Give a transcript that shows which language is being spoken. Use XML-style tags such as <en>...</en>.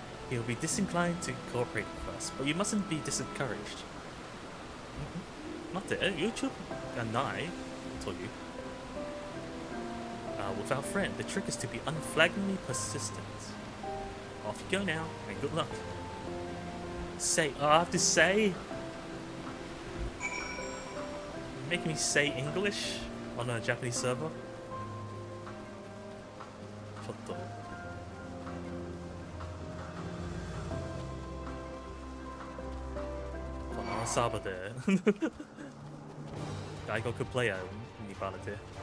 <en>He'll be disinclined to cooperate with us, but you mustn't be discouraged.</en> <ja>待って、YouTube がないという。</ja> <en>With our friend, the trick is to be unflaggingly persistent. Off you go now, and good luck. I have to say? Make me say English on a Japanese server?</en> <ja>ちょっと。このサーバーで外国プレイヤーにバレて。</ja>